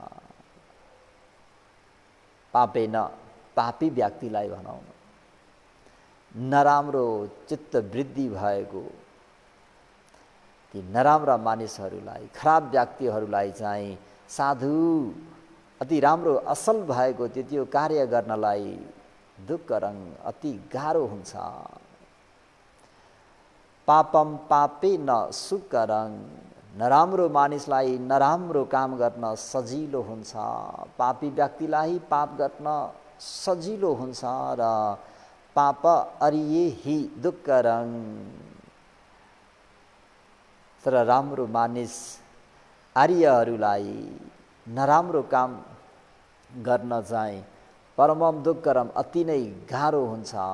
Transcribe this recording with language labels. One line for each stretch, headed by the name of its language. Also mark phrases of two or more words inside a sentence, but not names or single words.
Nepali: पापे न पापी व्यक्तिलाई भनौँ, नराम्रो चित्त वृद्धि भएको ती नराम्रा मानिसहरूलाई, खराब व्यक्तिहरूलाई चाहिँ साधु अति राम्रो असल भएको त्यो कार्य गर्नलाई दुःकरं अति गाह्रो हुन्छ।
Sanskrit: पापम पापे न सुकरं,
Nepali: नराम्रो मानिसलाई नराम्रो काम गर्न सजिलो हुन्छ। पापी व्यक्तिलाई पाप गर्न सजिलो हुन्छ र
Sanskrit: पाप अरिए ही दुःकरं,
Nepali: तर राम्रो मानिस आर्यहरूलाई नराम्रो काम गर्न चाहिँ
Sanskrit: परमम दुःकरम
Nepali: अति नै गाह्रो हुन्छ।